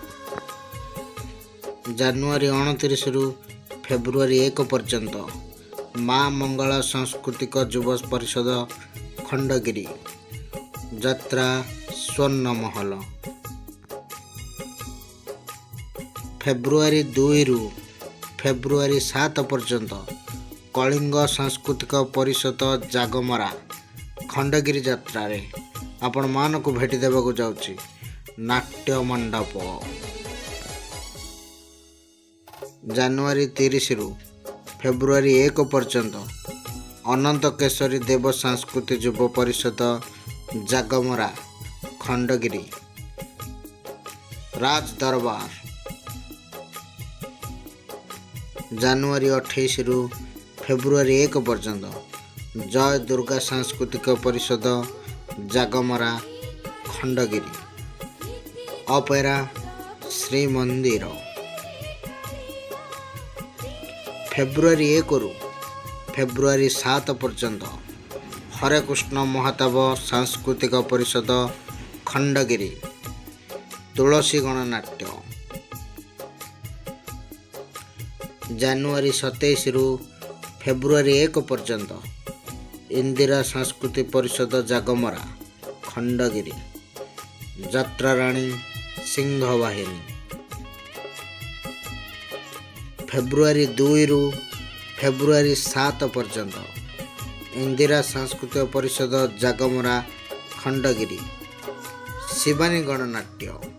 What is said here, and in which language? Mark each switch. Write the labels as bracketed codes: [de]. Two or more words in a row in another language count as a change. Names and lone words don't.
[or] ଜାନୁଆରୀ 29 ରु ଫେବୃଆରୀ 1 ପର୍ଯ୍ୟନ୍ତ ମା ମଙ୍ଗଳା ସାଂସ୍କୃତିକ ଯୁବ ପରିଷଦ ଖଣ୍ଡଗିରି ଯାତ୍ରା ସ୍ୱର୍ଣ୍ଣ ମହଲ। ଫେବୃଆରୀ 2 ରु ଫେବୃଆରୀ 7 ପର୍ଯ୍ୟନ୍ତ କଳିଙ୍ଗ ସାଂସ୍କୃତିକ ପରିଷଦ ଜାଗମରା ଖଣ୍ଡଗିରି ଯାତ୍ରାରେ ଆପଣ ମାନଙ୍କୁ ଭେଟି ଦେବାକୁ ଯାଉଛି नाट्य मंडप। ଜାନୁଆରୀ 30 ରୁ ଫେବୃଆରୀ 1 ପର୍ଯ୍ୟନ୍ତ ଅନନ୍ତ କେଶରୀ ଦେବ ସାଂସ୍କୃତିକ ଯୁବ ପରିଷଦ ଜାଗମରା ଖଣ୍ଡଗିରି ରାଜ ଦରବାର। ଜାନୁଆରୀ 28 ରୁ ଫେବୃଆରୀ 1 ପର୍ଯ୍ୟନ୍ତ ଜୟ ଦୁର୍ଗା ସାଂସ୍କୃତିକ ପରିଷଦ ଜାଗମରା ଖଣ୍ଡଗିରି ଅପେରା ଶ୍ରୀ ମନ୍ଦିର। ଫେବୃଆରୀ 1 ରୁ ଫେବୃଆରୀ 7 ପର୍ଯ୍ୟନ୍ତ ହରେ କୃଷ୍ଣ ମହତାବ ସାଂସ୍କୃତିକ ପରିଷଦ ଖଣ୍ଡଗିରି ତୁଳସୀ ଗଣନାଟ୍ୟ। ଜାନୁଆରୀ 27 ରୁ ଫେବୃଆରୀ 1 ପର୍ଯ୍ୟନ୍ତ ଇନ୍ଦିରା ସାଂସ୍କୃତିକ ପରିଷଦ ଜାଗମରା ଖଣ୍ଡଗିରି ଯାତ୍ରା ରାଣୀ ସିଂହ ବାହିନୀ। ଫେବୃଆରୀ 2 ରୁ ଫେବୃଆରୀ 7 ପର୍ଯ୍ୟନ୍ତ ଇନ୍ଦିରା ସାଂସ୍କୃତିକ ପରିଷଦ ଜାଗମରା ଖଣ୍ଡଗିରି ଶିବାନୀ ଗଣନାଟ୍ୟ।